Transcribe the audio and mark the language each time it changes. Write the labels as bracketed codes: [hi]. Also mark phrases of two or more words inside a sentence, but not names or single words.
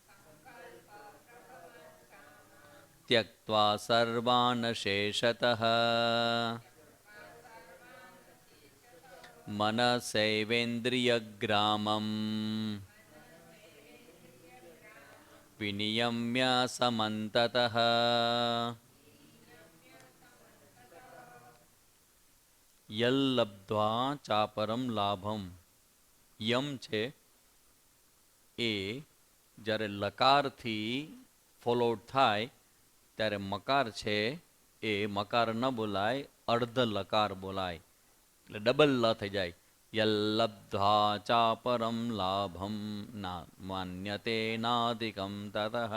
[sa] त्यक्त्वा सर्वान् शेषतः मनसैवेन्द्रियग्रामम् विनियम्य समन्ततः यल्लब्ध्वा चापरम लाभम। [gu] યમ છે એ જ્યારે લકારથી ફોલોડ થાય ત્યારે મકાર છે એ મકાર ન બોલાય, અર્ધ લકાર બોલાય, એટલે ડબલ લ થઈ જાય. [sa] यल्लब्ध्वा चा परम लाभम ना मान्यते नाधिकम ततः.